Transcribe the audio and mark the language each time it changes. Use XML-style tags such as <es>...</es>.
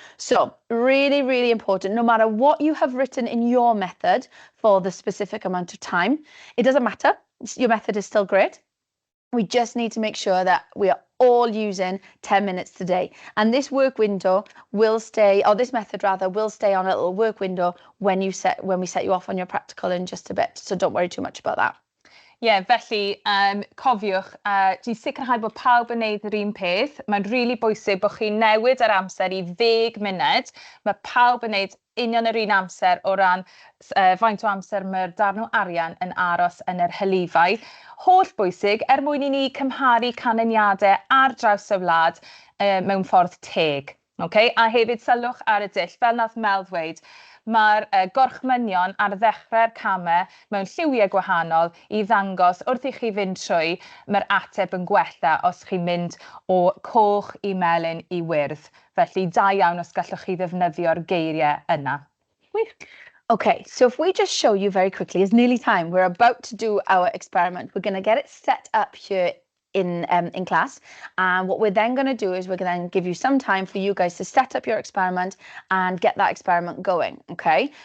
<en>So really, really important, no matter what you have written in your method for the specific amount of time, it doesn't matter. Your method is still great. We just need to make sure that we are all using 10 minutes today. And this work window will stay, or this method rather, will stay on a little work window when we set you off on your practical in just a bit. So don't worry too much about that.</en> <cy>Felly, cofiwch, dwi'n sicrhau bod pawb yn neud yr un peth. Mae'n rili bwysig bod chi'n newid yr amser I 10 munud. Mae pawb yn neud union yr un amser o ran faint o amser mae'r darn o arian yn aros yn yr hylifau. Holl bwysig mwyn I ni cymharu canlyniadau ar draws y wlad mewn ffordd teg. Okay? A hefyd sylwch ar y dull, fel nath Mel ddweud, mae'r gorchmynion ar ddechrau'r camau mewn lliwiau gwahanol I ddangos wrth I chi fynd trwy, mae'r ateb yn gwella os chi'n mynd o coch I melyn I wyrdd. Felly da iawn os gallwch chi ddefnyddio'r geiriau yna.</cy> <en>Okay, so if we just show you very quickly, it's nearly time. We're about to do our experiment. We're going to get it set up here in class, and what we're then going to do is we're going to give you some time for you guys to set up your experiment and get that experiment going, okay?</en>